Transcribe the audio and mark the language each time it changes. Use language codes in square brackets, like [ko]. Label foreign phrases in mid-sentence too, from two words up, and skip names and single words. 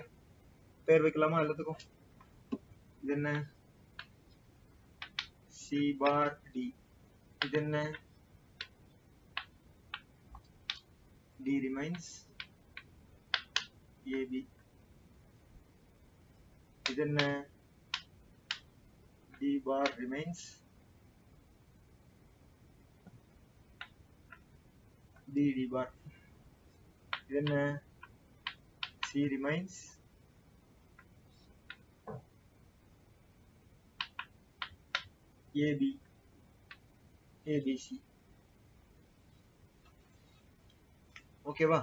[ta] பேர் வைக்கலாமா எல்லாத்துக்கும்? இது என்ன? [en] C bar D. [ta] இது என்ன? [en] D remains AB. [ta] இது என்ன? [en] D bar remains D bar. [ta] இது என்ன? [en] C remains AB. [ta] ABC. ஓகேவா?